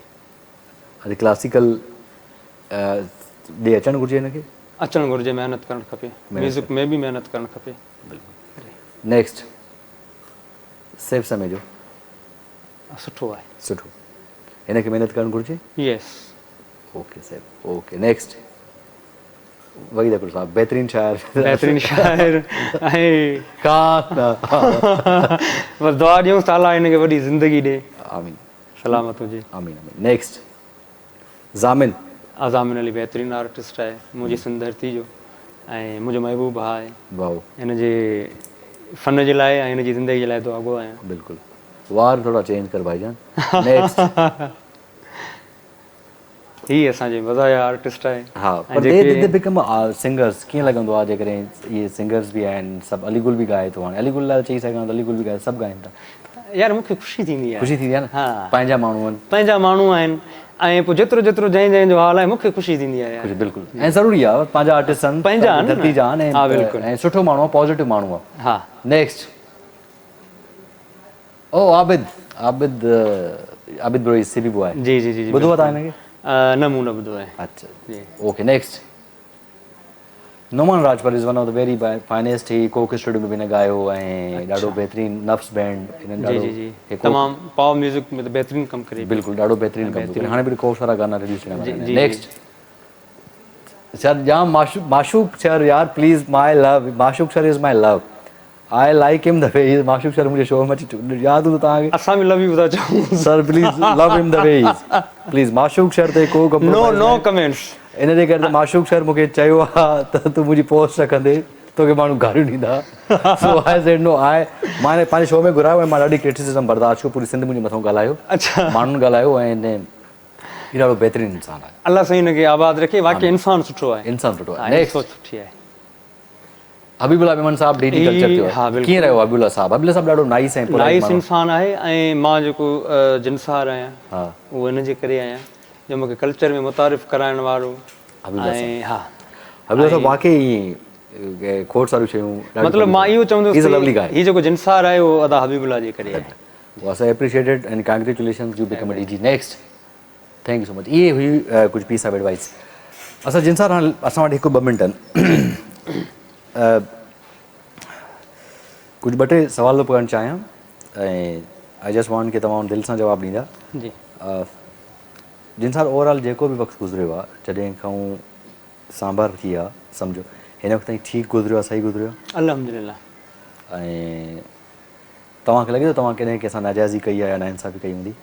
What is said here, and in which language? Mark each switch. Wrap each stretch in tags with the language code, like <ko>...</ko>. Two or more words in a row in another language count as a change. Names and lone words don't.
<sd>अॼु क्लासिकल ॾे अचणु घुरिजे हिनखे अचणु घुरिजे महिनत करणु खपे म्यूज़िक में बि महिनत करणु खपे नेक्स्ट सैफ समय जो सुठो आहे सुठो हिनखे महिनत करणु घुरिजे यस ओके सैफ</sd> <en>okay next</en> <sd>वहीद अकबर साहब बहितरीनु शाइर ऐं बसि दुआ ॾियूं ताला हिनखे वॾी ज़िंदगी ॾे आमीन सलामत हुजे आमीन आमीन नेक्स्ट ज़ामिन ज़ामिन अली बहितरीनु आर्टिस्ट आहे मुंहिंजी सिंध धरती जो ऐं मुंहिंजो महबूब भाउ आहे वाह हिन जे फ़न जे लाइ ऐं हिन जी ज़िंदगी जे लाइ दुआगो आहियां बिल्कुलु वार थोरा चेंज कर भाईजान नेक्स्ट हीअ असांजे मज़ाया आर्टिस्ट आहे हा पर</sd> <en>they become singers</en> <sd>कीअं लॻंदो आहे जेकॾहिं इहे सिंगर्स बि आहिनि सभु अलीगुल बि ॻाए थो हाणे अलीगुल लाइ चई सघां त अलीगुल बि ॻाए सभु ॻाइनि था यार मूंखे ख़ुशी थींदी आहे ख़ुशी थींदी आहे न हा पंहिंजा माण्हू आहिनि पंहिंजा माण्हू आहिनि ऐं पोइ जेतिरो जेतिरो जंहिं जो हाल आहे मूंखे ख़ुशी थींदी आहे यार बिल्कुलु ऐं ज़रूरी आहे पंहिंजा आर्टिस्ट आहिनि पंहिंजा आहिनि धरती जा आहिनि हा बिल्कुलु ऐं सुठो माण्हू आहे पॉज़िटिव माण्हू आहे हा नेक्स्ट ओ आबिद आबिद आबिद</sd> <en>bro C B boy</en> <sd>जी जी जी ॿुधो आहे तव्हां हिनखे न मूं न ॿुधो आहे अच्छा</sd> <en>okay next</en> <sd>नोमान राजपाल</sd> <en>is one of the very finest</en> <sd>ही कोक स्टूडियो में बि हिन ॻायो ऐं ॾाढो बहितरीनु नफ्स बैंड हिननि जी जी जी तमामु पावर म्यूज़िक में त बहितरीनु कमु करे बिल्कुलु ॾाढो बहितरीनु कमु करे हाणे बि खोड़ सारा गाना रिलीज़ थियण नेक्स्ट सर जाम माशूक सर यार</sd> <en>please my love</en> <sd>माशूक सर</sd> <en>is my love I like him the way is</en> <sd>माशूक सर मुंहिंजे शो में अची यादि हूंदो तव्हांखे असां बि</sd> <en>love you</en> <sd>था चऊं सर प्लीज़</sd> <en>love him the way is please</en> <sd>माशूक सर ते को</sd> <en>no comments</en> <sd>इन जे करे त माशूक सर मूंखे चयो आहे त तूं मुंहिंजी पोस्ट रखंदे तोखे माण्हू गारियूं ॾींदा</sd> <en>so I said no</en> <sd>मां पंहिंजे शो में घुरायो ऐं मां ॾाढी क्रिटिसिज़म बर्दाश्त कयो पूरी सिंध मुंहिंजे मथां ॻाल्हायो अच्छा माण्हुनि ॻाल्हायो ऐं हीउ ॾाढो बहितरीनु इंसानु आहे अलाह साईं हिनखे आबाद रखे वाक़ई इंसानु सुठो आहे इंसानु सुठो आहे नेक्स्ट सुठी आहे हबीबुल्ला मेमन साहब डीडी कल्चर थियो कीअं रहियो हबीबुल्ला साहब ॾाढो नाइस ऐं नाइस इंसानु आहे ऐं मां जेको जिनसार आहियां हा उहो हिन जे करे आहियां जो मूंखे कल्चर में मुतारिफ़ कराइण वारो ऐं हा हबीबुल्ला साहब वाक़ई खोड़ सारियूं शयूं मतिलबु मां इहो चवंदुसि हीउ जेको जिनसार आहे उहो अदा हबीबुल्ला जे करे आहे</sd> <en>was appreciated and congratulations you become a DG next thank you so much</en> <sd>इहे हुई कुझु</sd> <en>piece of advice</en> <sd>असां जिनसार हाणे असां वटि हिकु ॿ मिंट आहिनि कुझु ॿ टे सवाल थो करणु चाहियां ऐं</sd> <en>I just want</en> <sd>की तव्हां दिलि सां जवाबु ॾींदा जी जिनसार ओवरऑल जेको बि वक़्तु गुज़रियो आहे जॾहिं खां सांभर थी आहे सम्झो हिन वक़्तु ताईं ठीकु गुज़रियो आहे सही गुज़रियो आहे अल्हम्दुलिल्लाह ऐं तव्हांखे लॻे थो तव्हां कॾहिं कंहिंसां नाजाइज़ी कई आहे या नाइंसाफ़ी कई हूंदी</sd>